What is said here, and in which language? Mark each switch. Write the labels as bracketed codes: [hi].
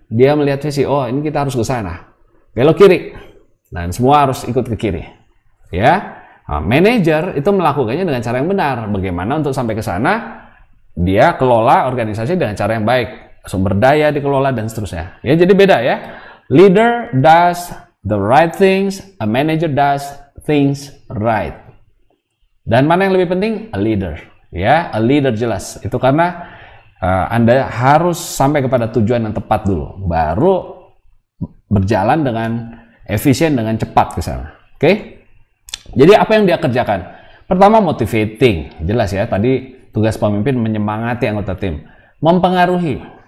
[id] Dia melihat visi, oh ini kita harus ke sana. Belok kiri. Dan semua harus ikut ke kiri. Ya. Nah, manajer itu melakukannya dengan cara yang benar. Bagaimana untuk sampai ke sana? Dia kelola organisasi dengan cara yang baik. Sumber daya dikelola dan seterusnya. Ya, jadi beda ya. [en] Leader does the right things, a manager does things right. [id] Dan mana yang lebih penting? [en] A leader. [id] Ya, [en] a leader [id] jelas. Itu karena Anda harus sampai kepada tujuan yang tepat dulu, baru berjalan dengan efisien, dengan cepat ke sana. Oke? Jadi apa yang dia kerjakan? Pertama, motivating. Jelas ya, tadi tugas pemimpin menyemangati anggota tim. Mempengaruhi.